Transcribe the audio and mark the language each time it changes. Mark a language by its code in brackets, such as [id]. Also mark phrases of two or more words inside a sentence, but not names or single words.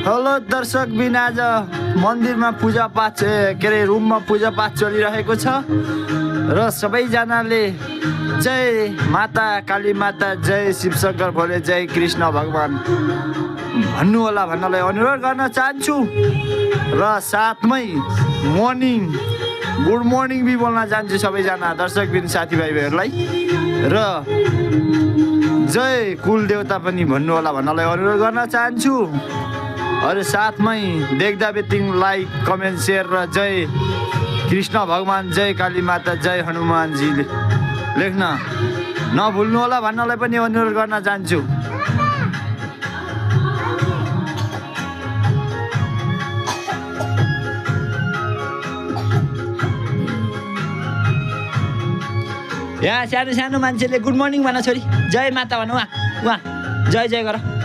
[ne] हेलो दर्शक बिन आज मन्दिरमा पूजापाठ के अरे रुममा पूजापाठ चलिरहेको छ र सबैजनाले जय माता काली माता जय शिवशङ्कर भोले जय कृष्ण भगवान भन्नु होला भन्नलाई अनुरोध गर्न चाहन्छु र साथमै [en] morning good morning [ne] भी बोल्न चाहन्छु सबैजना दर्शक बिन साथीभाइहरूलाई र जय कुल देवता पनि भन्नु होला भन्नलाई अनुरोध गर्न चाहन्छु। अरे साथमै देख्दा बित्तिङ [en] like comment share [ne] र जय कृष्ण भगवान जय काली माता जय हनुमानजी लेख्न नभुल्नु होला भन्नलाई पनि अनुरोध गर्न चाहन्छु। यहाँ सानो सानो मान्छेले [en] good morning [ne] भन छोरी जय माता भन उहाँ जय जय गर